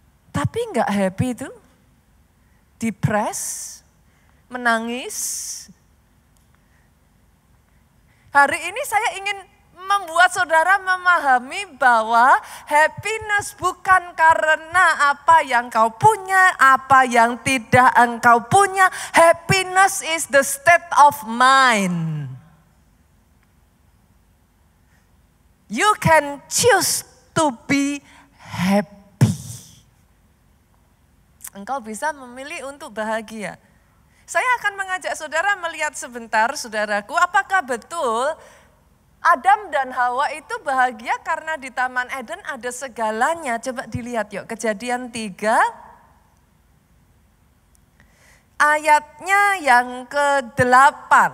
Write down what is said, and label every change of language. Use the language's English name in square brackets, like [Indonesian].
[Indonesian] Tapi enggak happy itu, depressed, menangis. Hari ini saya ingin membuat saudara memahami bahwa happiness bukan karena apa yang kau punya, apa yang tidak engkau punya. [English] Happiness is the state of mind. You can choose to be happy. [Indonesian] Engkau bisa memilih untuk bahagia. Saya akan mengajak saudara melihat sebentar, saudaraku, apakah betul Adam dan Hawa itu bahagia karena di Taman Eden ada segalanya. Coba dilihat yuk, Kejadian 3 ayatnya yang ke-8.